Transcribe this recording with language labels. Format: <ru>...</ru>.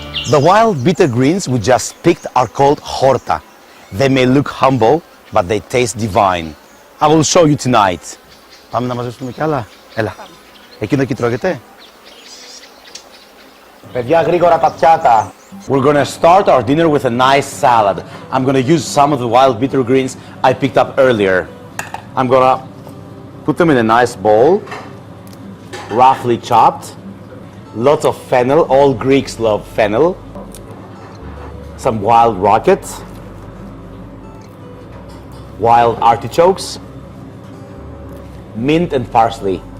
<en>The wild bitter greens we just picked are called horta. They may look humble, but they taste divine. I will show you tonight.</en> <el>Πάμε να μαζέψουμε κι άλλα. Έλα. Εκείνο εκεί τρώγεται. Παιδιά, γρήγορα τα πιάτα.</el> <en>We're gonna start our dinner with a nice salad. I'm gonna use some of the wild bitter greens I picked up earlier. I'm gonna put them in a nice bowl, roughly chopped. Lots of fennel, all Greeks love fennel. Some wild rockets, wild artichokes, mint and parsley.</en>